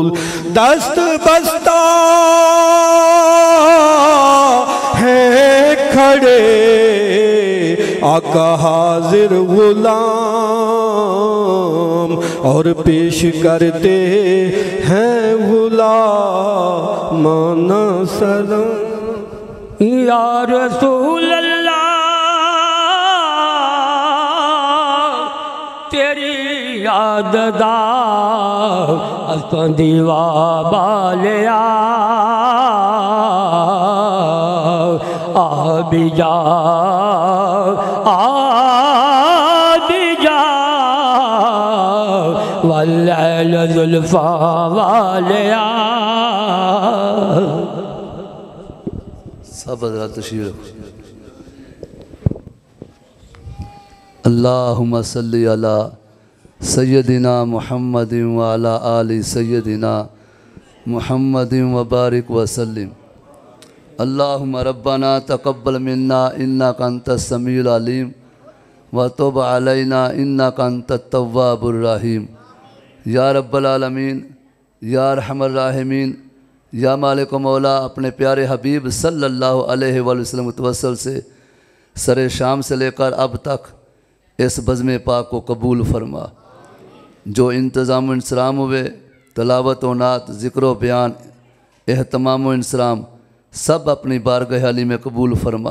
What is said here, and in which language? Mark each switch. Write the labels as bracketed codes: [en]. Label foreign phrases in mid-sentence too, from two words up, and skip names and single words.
[ur] دست بستہ ہیں کھڑے آقا حاضر غلام، اور پیش کرتے ہیں غلامانہ سلام۔ [pa] یا رسول اللہ تیری یاد دا اساں دیوا بالیا، آ بھی جا واللیل زلفاں والیا۔ [ur] سب حضرات تشریف رکھو۔ [ar] اللہم صلی علی سیدنا محمد وعلی آل سیدنا محمد وبارک وسلم۔ اللہم ربنا تقبل منا انک انت السمیع العلیم وتب علینا انک انت التواب الرحیم۔ یا رب العالمین، یا ارحم الراحمین، یا مالک و مولا، [ur] اپنے پیارے حبیب [ar] صلی اللہ علیہ وآلہ وسلم [ur] کے توسل سے سر شام سے لے کر اب تک اس بزم پاک کو قبول فرما۔ جو انتظام و انصرام ہوئے، تلاوت و نعت، ذکر و بیان، اہتمام و انصرام، سب اپنی بارگاہ علی میں قبول فرما۔